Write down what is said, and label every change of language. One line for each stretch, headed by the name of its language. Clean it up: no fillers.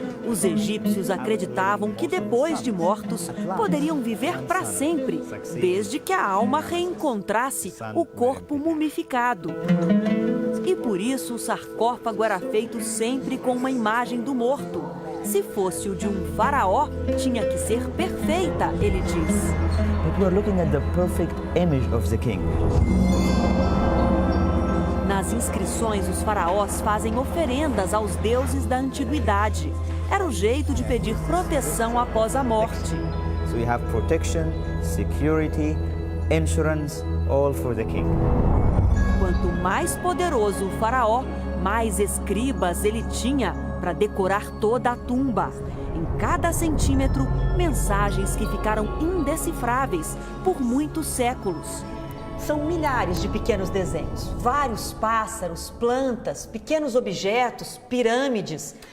Portuguese: Os egípcios acreditavam que depois de mortos poderiam viver para sempre, desde que a alma reencontrasse o corpo mumificado. E por isso o sarcófago era feito sempre com uma imagem do morto. Se fosse o de um faraó, tinha que ser perfeita, ele diz.
English: But we're looking at the perfect image of the king.
Portuguese: inscrições, os faraós fazem oferendas aos deuses da antiguidade. Era o jeito de pedir proteção após a morte.
English: So you have protection, security, insurance, all for the king.
Portuguese: Quanto mais poderoso o faraó, mais escribas ele tinha para decorar toda a tumba. Em cada centímetro, mensagens que ficaram indecifráveis por muitos séculos. São milhares de pequenos desenhos, vários pássaros, plantas, pequenos objetos, pirâmides.